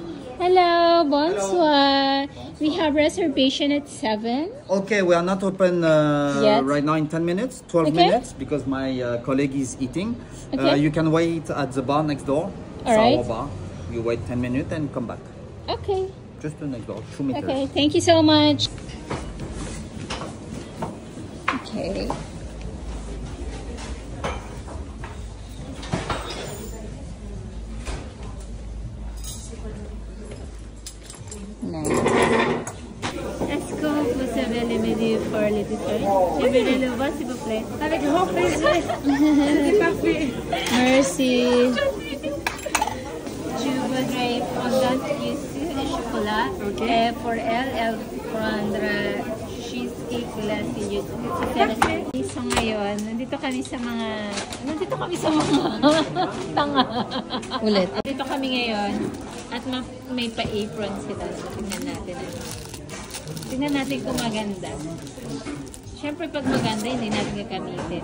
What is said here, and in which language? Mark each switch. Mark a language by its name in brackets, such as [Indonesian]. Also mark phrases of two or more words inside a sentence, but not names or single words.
[English] Hello, bonsoir. We have reservation at 7. Okay, we are not open right now in 10 minutes, 12 minutes, because my colleague is eating. You can wait at the bar next door. All right. Our bar. You wait 10 minutes and come back. Okay. Just the next door, 2 meters. Okay, thank you so much. Okay. [French] Est-ce que vous savez le menu pour les desserts? Je vais le voir s'il vous plaît. Avec grand plaisir. C'est parfait. Merci. Je voudrais fondant yuzu et chocolat. Et pour elle prendre cheesecake glacé yuzu. [Filipino] So ngayon, nandito kami sa mga tanga. Ulit. Dito kami ngayon at may pa-apron sila. So tingnan natin. Tingnan natin kung maganda. Siyempre pag maganda, hindi natin gagamitin.